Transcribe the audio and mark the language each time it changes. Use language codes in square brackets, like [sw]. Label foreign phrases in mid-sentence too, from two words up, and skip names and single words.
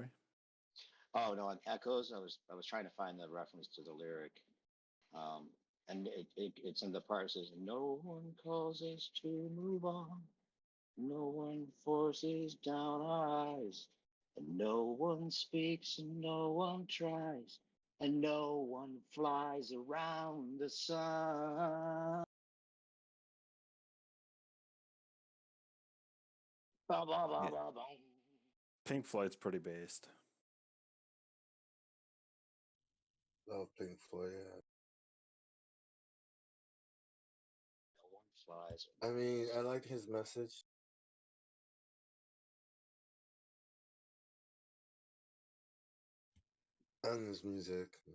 [en] Oh no, on Echoes, I was trying to find the reference to the lyric, and it's in the part that says, "No one calls us to move on, no one forces down our eyes, and no one speaks, and no one tries, and no one flies around the sun." Ba, ba, ba, Yeah. ba, ba. Pink Floyd's pretty based. Love Pink Floyd. Yeah. No one flies. I mean, I like his message. And his music.